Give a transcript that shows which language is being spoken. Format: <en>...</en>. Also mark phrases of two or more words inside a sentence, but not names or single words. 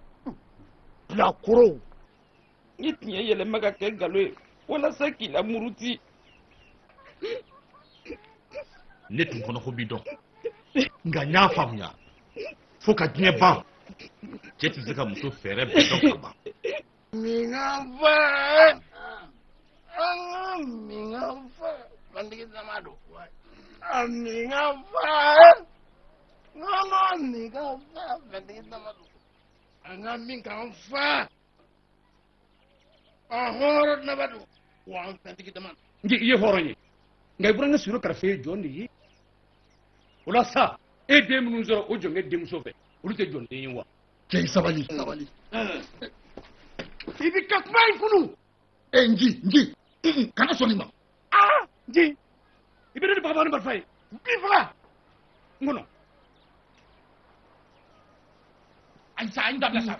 <bm>Bilakoro. Ni tiɲɛ yɛlɛma ka kɛ nkalon ye walasa k'i la muruti. Ne tun kɔnɔ ko b'i dɔn nka n y'a faamuya fo ka diɲɛ ban cɛ tɛ se ka muso fɛɛrɛ bɛɛ dɔn ka ban. Mingafa bandigi zamado mingafa ngama mingafa bandigi zamado anga mingafa ahoro nabado wa bandigi zamado ngi ye horo ye ngai buranga suru karfe jondi o la sa e den minnu sɔrɔ o jɔnkɛ denmuso fɛ olu tɛ jɔnden ye wa cɛ sabali i bi ka kuma in kunu nji kana sɔn nin ma nji i bɛ ne ni baba ni marifa ye bi faga n kɔnɔ ayisa an dabila sa</bm>